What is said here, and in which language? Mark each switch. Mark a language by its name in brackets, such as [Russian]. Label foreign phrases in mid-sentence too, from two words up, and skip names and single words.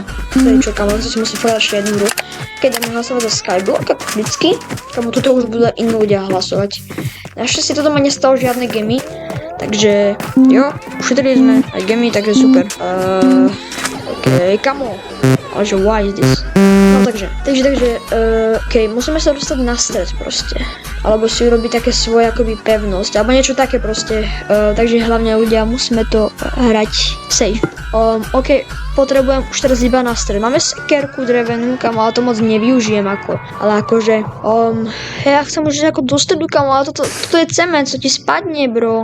[Slovak] Kámo, to si musím povedať ešte jednu hru. Keď dáme hlasovať za Skyblock, ako vždycky, kámo, toto už budú iní ľudia hlasovať. Našťastie toto ma nestalo žiadne gemy. Takže, ušetrili sme aj gemy, takže super. OK, kamo. Ale že [English] why is this? [Slovak] No takže, OK, musíme sa dostať na stred proste. Alebo si urobiť také svoje akoby pevnosť, alebo niečo také proste. Takže hlavne ľudia, musíme to hrať safe. OK, potrebujem už teraz iba na stred. Máme sekerku drevenú, kamo, ale to moc nevyužijem ale akože, ja chcem už ako do stredu, kamo, ale toto je cement, co ti spadne, bro.